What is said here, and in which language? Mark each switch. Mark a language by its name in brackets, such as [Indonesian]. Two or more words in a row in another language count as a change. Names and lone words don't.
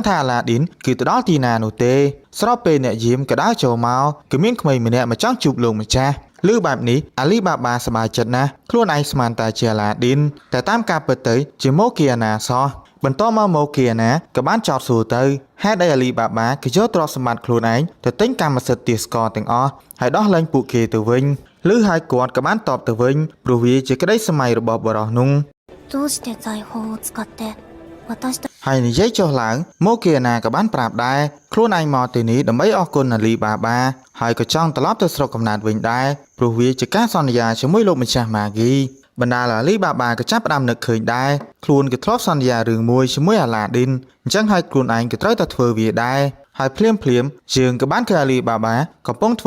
[Khmer] ថាអាឡាឌីនគឺទៅដល់ទីណានោះទេស្របពេលអ្នកយាមក៏ដើរចូលមកគឺមានក្មេងម្នាក់មកចង់ជួបលោកម្ចាស់ឮបែបនេះអាលីបាបាសប្បាយចិត្តណាស់ខ្លួនឯងស្មានតែជាអាឡាឌីនតែតាមការពិតទៅជាម៉ូគីអាណាសោះបន្តមកម៉ូគីអាណាក៏បានចោទសួរទៅហេតុអីអាលីបាបាគឺយកទ្រព្យសម្បត្តិខ្លួនឯងទៅទិញកម្មសិទ្ធិទាសករទាំងអស់ហើយដោះលែងពួកគេទៅវិញឬហើយគាត់ក៏បានតបទៅវិញព្រោះវាជាក្តីសម័យរបស់បរិសនោះ [Japanese] どうして財宝を使って私たち [Khmer] ហើយនិយាយចុះឡើងម៉ូគីអាណាក៏បានប្រាប់ដែរខ្លួនឯងមកទីនេះដើម្បីអរគុណអាលីបាបាហើយក៏ចង់ត្រឡប់ទៅស្រុកកំណើតវិញដែរព្រោះវាជាការសន្យាជាមួយលោកម្ចាស់ម៉ាហ្គីបណ្ដាលអាលីបាបាក៏ចាប់ផ្ដើមនឹ កឃើញដែរខ្លួនក៏ធ្លាប់សន្យារឿងមួយជាមួយអាឡាឌីនអញ្ចឹងហើយខ្លួនឯងក៏ត្រូវតែធ្វើវាដែរហើយភ្លាមជើងក៏បានឃើញអាលីបាបាកំពុងធ្វើ